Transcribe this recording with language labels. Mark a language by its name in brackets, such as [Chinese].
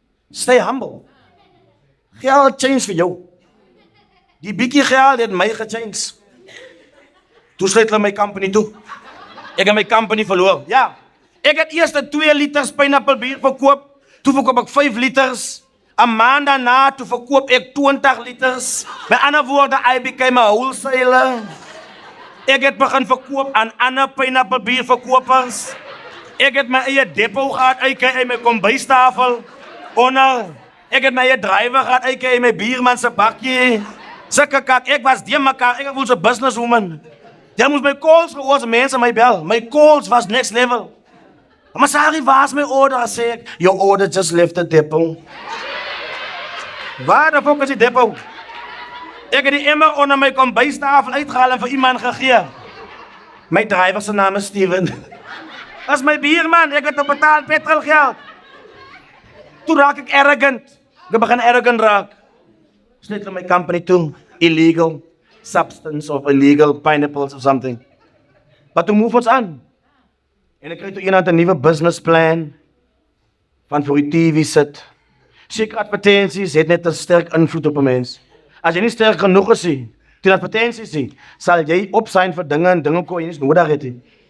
[Afrikaans] Stay humble. Geld change vir jou. Die bietjie geld het my gechange. Toe sluit hulle my company toe. Ek het my company verloor. Ja. Ek het eers 2 liters pineapple bier verkoop. Toe verkoop ek 5 liters. 'n maand daarna toe verkoop ek 20 liters. Met ander woorde, I became a wholesaler. Ek het begin verkoop aan ander pineapple bier verkopers. Ek het my eie depot gehad, uit my kombuistafel. Ek het my eie drywer gehad, uit my bierman se bakkie. Sulke kak, ek was die mekaar, ek was 'n businesswoman. Jy moes my calls gehoor, mense my bel. My calls was next level. Maar sorry, waar's my order? Sê ek, your order just left the depot. Waar de fuck is die depot? Ek het die emmer onder my kombuistafel uitgehaal en vir iemand gegee. My drywer se naam is Steven. As my bierman, ek het op betaal petrolgeld. Toe raak ek arrogant. Ek begin arrogant raak. Sluit my company toe. [English] Illegal substance of illegal pineapples or something. [Afrikaans] Maar toe move ons aan. En ek kry toe iemand 'n nuwe business plan. Van voor die TV sit. Seker advertensies het net 'n sterk invloed op 'n mens. As jy nie sterk genoeg is nie, teen advertensies nie, sal jy opsign vir dinge en dinge kon jy nie nodig het nie.